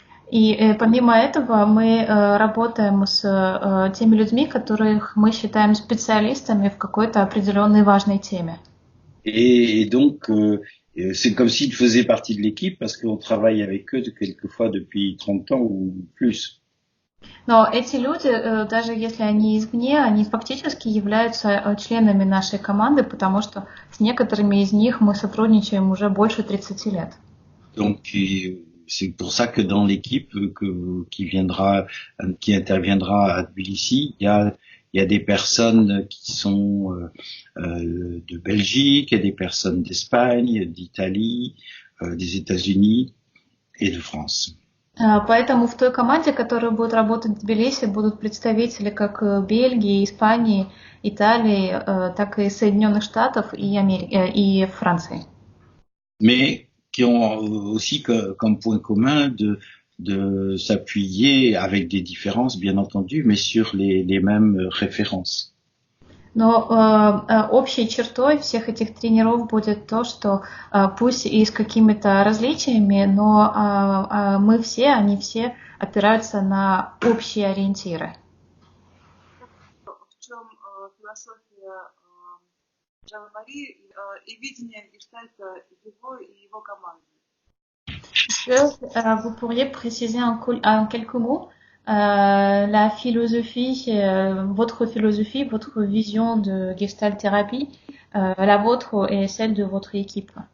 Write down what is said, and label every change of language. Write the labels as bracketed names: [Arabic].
[Russian] И помимо этого мы работаем с теми людьми, которых мы считаем специалистами в какой-то определенной важной теме. [French] Et donc, c'est comme s'ils faisaient partie de l'équipe parce qu'on travaille avec eux quelquefois depuis 30 ans ou plus. [Russian] Но эти люди, даже если они извне, они фактически являются членами нашей команды, потому что с некоторыми из них мы сотрудничаем уже больше 30 лет. [French] Donc, c'est pour ça que dans l'équipe qui interviendra à Tbilissi, il y a des personnes qui sont de Belgique, il y a des personnes d'Espagne, d'Italie, des États-Unis et de France. [Russian] Поэтому в той команде, которая будет работать в Тбилиси, будут представители как Бельгии, Испании, Италии, так и Соединенных Штатов и Франции. [French] Mais qui ont aussi comme point commun de s'appuyer avec des différences, bien entendu, mais sur les mêmes références. [Russian] Но общей чертой всех этих тренеров будет то, что пусть и с какими-то различиями, но они все опираются на общие ориентиры. В чем философия Жана-Мари и видение гештальта его и его команды? [French] Vous pourriez préciser en quelques mots la philosophie, votre vision de Gestalt thérapie, la vôtre et celle de votre équipe.